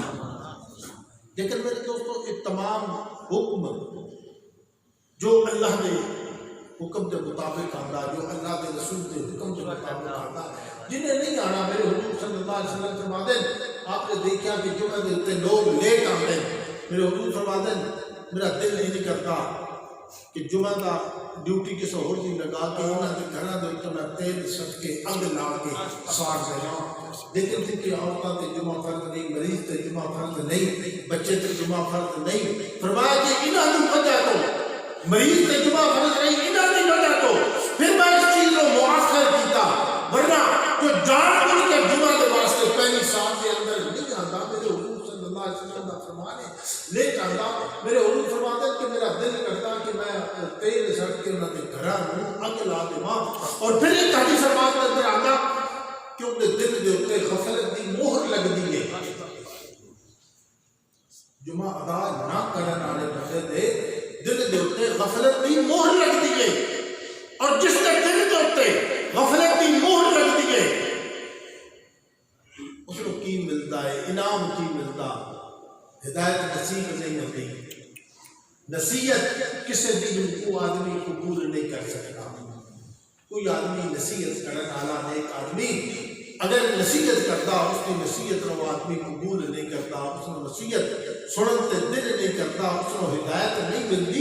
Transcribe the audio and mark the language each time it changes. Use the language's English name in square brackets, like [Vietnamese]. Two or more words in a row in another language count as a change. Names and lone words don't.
[Urdu] لیکن میرے دوستو یہ تمام حکم جو اللہ نے حکم کے مطابق آندا جو اللہ کے رسول کے حکم کے مطابق آندا جنہیں نہیں آنا میرے حضور [Arabic] صلی اللہ علیہ وسلم [Urdu] فرما دیں آپ نے دیکھا کہ جمعہ دے تے لوگ لیٹ آتے ہیں میرے حضور فرما دیں میرا دل نہیں کرتا کہ جمعہ دا ڈیوٹی کسی اور دی لگا کے [Punjabi] انہاں دے گھراں دے تے میں تیل سٹ کے اگ لا کے ساڑ دینا. لیکن تھی کہ عورتاں تے جمعہ فرض نہیں مریض تے جمعہ فرض نہیں بچے تے جمعہ فرض نہیں. فرمایا کہ انہاں دی وجہ تو مریض تے جمعہ فرض نہیں انہاں دی وجہ تو پھر میں اس چیز کو مؤخر کیتا ورنہ جو جان بوجھ کے جمعہ کے واسطے پہلی سال کے اندر نہیں آندا میرے حضور [Arabic] صلی اللہ علیہ وسلم [Punjabi] کا فرمان ہے لے جاندا میرے حضور فرماتے ہیں کہ میرا دل کرتا کہ میں تیل سٹ کے انہاں دے گھراں نوں اگ لا دیواں. اور پھر ایک حدیث پاک کے اندر آندا کہ ان دے دل دے اوتے غفلت دی مہر لگدی ہے. جمعہ ادا نہ کرن والے بندے دے دل دے اوتے غفلت دی مہر لگدی ہے اور جس کے دل دے اوتے غفلت دی مہر لگدی ہے اس کو کی ملتا ہے انعام کی ملتا ہدایت نصیب نہیں ہوتی. [Urdu] نصیحت کسی بھی کو آدمی قبول نہیں کر سکتا. کوئی آدمی نصیحت کرنے والا نیک آدمی اگر نصیحت کرتا اس کی نصیحت کو آدمی قبول نہیں کرتا اس کو نصیحت سنتے دل نہیں کرتا اس کو ہدایت نہیں ملتی.